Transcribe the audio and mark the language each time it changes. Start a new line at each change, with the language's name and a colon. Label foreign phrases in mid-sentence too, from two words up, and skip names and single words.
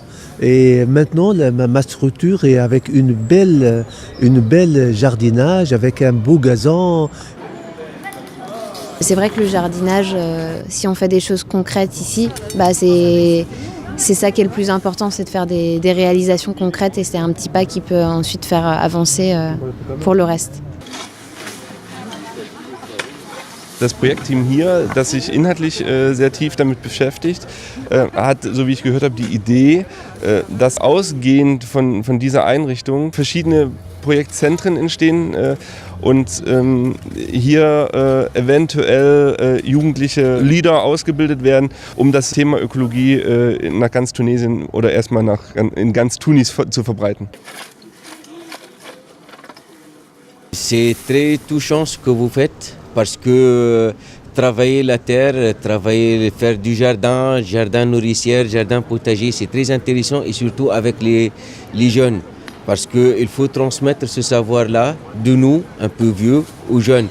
French: Et maintenant, ma structure est avec une belle jardinage, avec un beau gazon. C'est vrai que le jardinage, si on fait des choses concrètes ici, c'est ça qui est le plus important, c'est de faire des réalisations concrètes et c'est un petit pas qui peut ensuite faire avancer pour le reste.
German: Das Projektteam hier, das sich inhaltlich sehr tief damit beschäftigt, hat, so wie ich gehört habe, die Idee, dass ausgehend von dieser Einrichtung verschiedene Projektzentren entstehen und hier eventuell jugendliche Leader ausgebildet werden, um das Thema Ökologie nach ganz Tunesien oder erstmal in ganz Tunis zu verbreiten.
French: C'est très touchant ce que vous faites parce que travailler la terre, faire du jardin nourricière, jardin potager, c'est très intéressant et surtout avec les jeunes. Parce qu'il faut transmettre ce savoir-là de nous, un peu vieux, aux jeunes.